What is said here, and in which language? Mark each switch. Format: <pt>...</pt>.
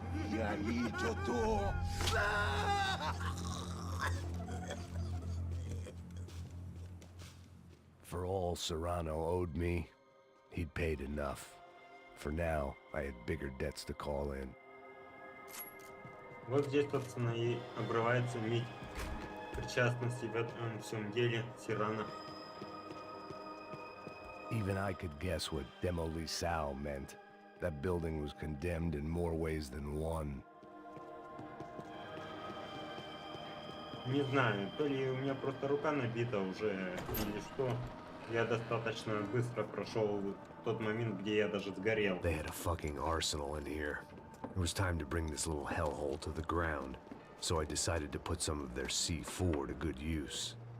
<pt>E aí, doutor?</pt> <en>For all Serrano owed me, he'd paid enough. For now, I had bigger debts to call in.</en> <ru>Вот здесь, собственно, и обрывается нить причастности в этом всем деле Сирана.</ru> <en>Even I could guess what demolisal meant. That building was condemned in more ways than one.</en> <ru>Не знаю, то ли у меня просто рука набита уже, или что. Я достаточно быстро прошел тот момент, где я даже сгорел.</ru> <en>They had a fucking arsenal in here. It was time to bring this little hellhole to the ground, so I decided to put some of their C4 to good use.</en>